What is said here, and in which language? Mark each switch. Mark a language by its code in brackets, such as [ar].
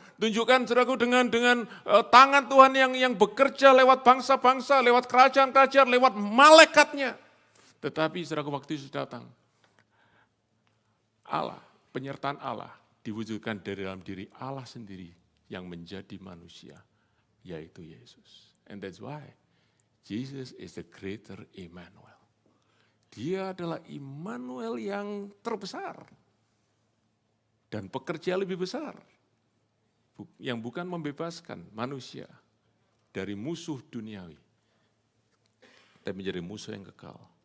[id] Tunjukkan saudaraku dengan tangan Tuhan yang bekerja lewat bangsa-bangsa, lewat kerajaan-kerajaan, lewat malaikatnya. Tetapi saudaraku waktu Yesus datang, Allah, penyertaan Allah diwujudkan dari dalam diri Allah sendiri yang menjadi manusia, yaitu Yesus. [en] And that's why Jesus is the greater Immanuel. [id] Dia adalah Immanuel yang terbesar dan pekerja lebih besar. Yang bukan membebaskan manusia dari musuh duniawi, tapi menjadi musuh yang kekal.